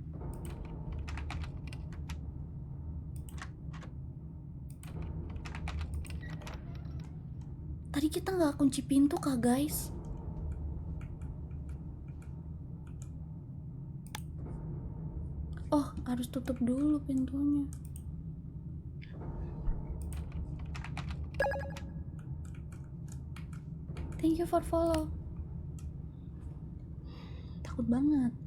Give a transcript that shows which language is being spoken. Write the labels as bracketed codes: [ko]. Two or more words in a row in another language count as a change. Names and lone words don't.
[id] Tadi kita gak kunci pintu kah guys? Oh, harus tutup dulu pintunya. [en] Thank you for follow. [id] Takut banget.